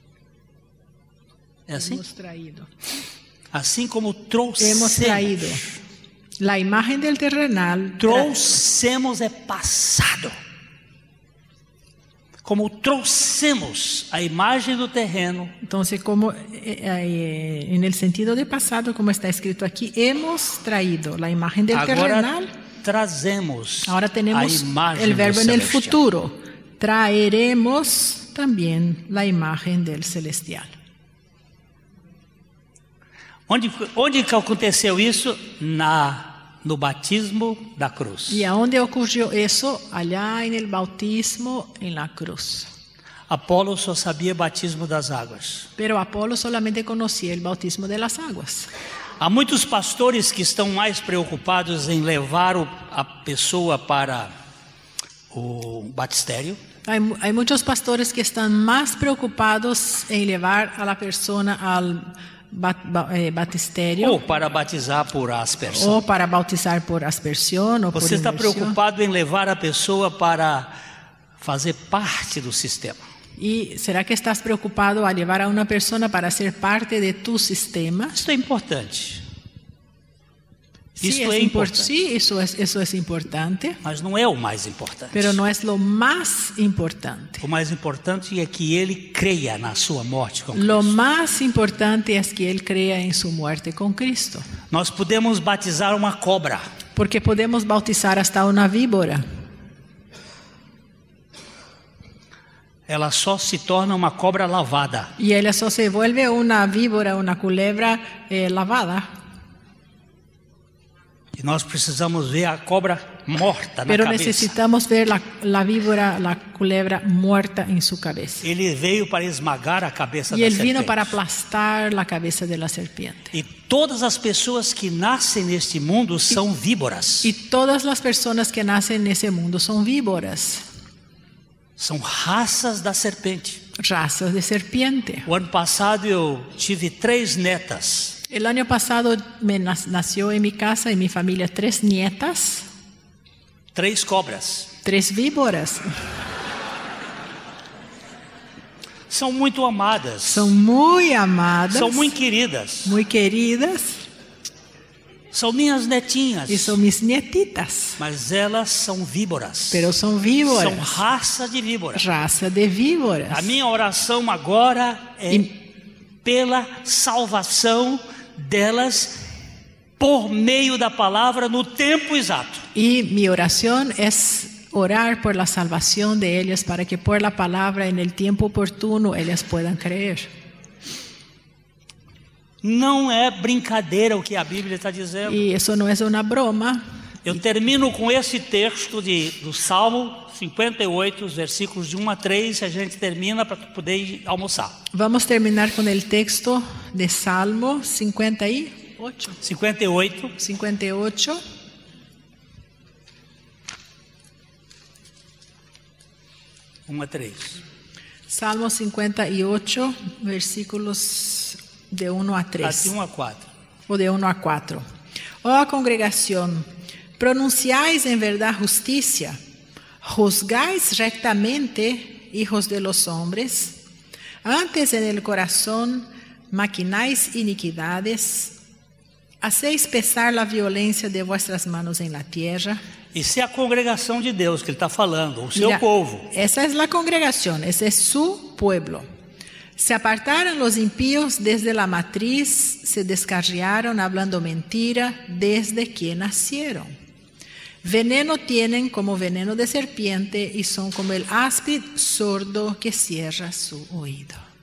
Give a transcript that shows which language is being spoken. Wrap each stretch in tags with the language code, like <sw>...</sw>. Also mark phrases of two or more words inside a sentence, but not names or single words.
<pt>É assim?</pt> <es>hemos traído.</es> <pt>Assim como</pt> <es>Hemos</es> <pt>trouxemos.</pt> <es>traído la imagen del terrenal.</es> <pt>Trouxemos é passado. Como trouxemos a imagem do terreno,</pt> <es>Entonces, como en el sentido de pasado, como está escrito aquí, hemos traído la imagen del terrenal.</es> <pt>agora trazemos</pt> <es>Ahora</es> <pt>a</pt> <es>tenemos</es> <pt>imagem</pt> <es>el verbo</es> <pt>do</pt> <es>en el</es> <pt>celestial.</pt> <es>futuro. Traeremos también la imagen del celestial.</es> <pt>Onde que aconteceu isso? No batismo da cruz.</pt> <es>¿Y a dónde ocurrió eso? Allá en el bautismo en la cruz.</es> <pt>Apolo só sabia batismo das águas.</pt> <es>Pero Apolo solamente conocía el bautismo de las aguas.</es> <pt>Há muitos pastores que estão mais preocupados em levar a pessoa para o batistério.</pt> <es>Hay muchos pastores que están más preocupados en llevar a la persona al batisterio</es> <pt>Ou para batizar por aspersão.</pt> <es>o para bautizar por aspersión o por</es> <pt>Você está</pt> <es>inmersión.</es> <pt>preocupado em levar a pessoa para fazer parte do sistema.</pt> <es>¿Y será que estás preocupado a llevar a una persona para ser parte de tu sistema?</es> <pt>Isso é importante.</pt> <es>Sí,</es> <pt>Isso é importante.</pt> <es>sí, eso es importante,</es> <pt>Mas não é o mais importante.</pt> <es>pero no es lo más importante.</es> <pt>O mais importante é que ele creia na sua morte com Cristo.</pt> <es>Lo más importante es que él crea en su muerte con Cristo.</es> <pt>Nós podemos batizar uma cobra,</pt> <es>Porque podemos bautizar hasta una víbora,</es> <pt>ela só se torna uma cobra lavada.</pt> <es>Y ella solo se vuelve una víbora, una culebra lavada.</es> <pt>E nós precisamos ver a cobra morta na</pt> <es>Pero</es> <pt>cabeça.</pt> <es>necesitamos ver la víbora, la culebra muerta en su cabeza.</es> <pt>Ele veio para esmagar a cabeça</pt> <es>Y</es> <pt>da</pt> <es>él vino</es> <pt>serpente.</pt> <es>para aplastar la cabeza de la serpiente.</es> <pt>E todas as pessoas que nascem neste mundo são víboras.</pt> <es>Y todas las personas que nacen en ese mundo son víboras,</es> <pt>São raças da serpente.</pt> <es>razas de serpiente.</es> <pt>O ano passado eu tive 3 netas.</pt> <es>El año pasado nació en mi casa, en mi familia, 3 nietas,</es> <pt>3 cobras.</pt> <es>3 víboras.</es> <pt>São muito amadas.</pt> <es>Son muy amadas,</es> <pt>São muito queridas.</pt> <es>muy queridas,</es> <pt>São minhas netinhas.</pt> <es>y son mis nietitas.</es> <pt>Mas elas são víboras.</pt> <es>Pero son</es> <pt>São</pt> <es>víboras,</es> <pt>raça de víboras.</pt> <es>raza de víboras.</es> <pt>A minha oração agora é pela salvação delas por meio da palavra no tempo exato.</pt> <es>Y mi oración es orar por la salvación de ellas para que por la palabra en el tiempo oportuno ellas puedan creer.</es> <pt>Não é brincadeira o que a Bíblia está dizendo.</pt> <es>Y eso no es una broma.</es> <pt>Eu termino com esse texto do Salmo 58, os versículos de 1 a 3, e a gente termina para poder ir almoçar.</pt> <es>Vamos a terminar con el texto de Salmo 58.</es> <pt>58, 1 a 3.</pt> <es>Salmo 58, versículos de 1 a 3.</es> <pt>Assim 1 a 4.</pt> <es>O de 1 a 4. Oh congregación, pronunciáis en verdad justicia, juzgáis rectamente, hijos de los hombres, antes en el corazón maquináis iniquidades, hacéis pesar la violencia de vuestras manos en la tierra.</es> <pt>Isso é a congregação de Deus que ele está falando, o seu</pt> <es>Mira,</es> <pt>povo.</pt> <es>esa es la congregación, ese es su pueblo. Se apartaron los impíos desde la matriz, se descarriaron hablando mentira desde que nacieron. Veneno tienen como veneno de serpiente y son como el áspid sordo que cierra su oído.</es>